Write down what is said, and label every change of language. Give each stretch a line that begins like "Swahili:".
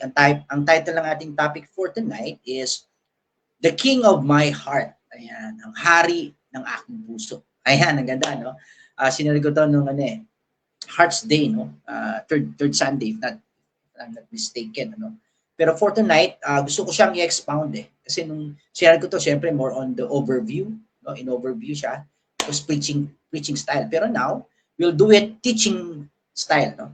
English: Ang title ng ating topic for tonight is The King of My Heart.
Filipino: Ayan, ang hari ng aking puso. Ayan, ang ganda, no? Sinari ko to nung Hearts Day, no?
English: Third Sunday, if I'm not mistaken,
Filipino: no? Pero for tonight, gusto ko siyang i-expound Kasi nung sinari ko to, syempre
English: more on the overview,
Filipino: no? In overview siya.
English: It was preaching style. Pero now, we'll do it teaching style, no?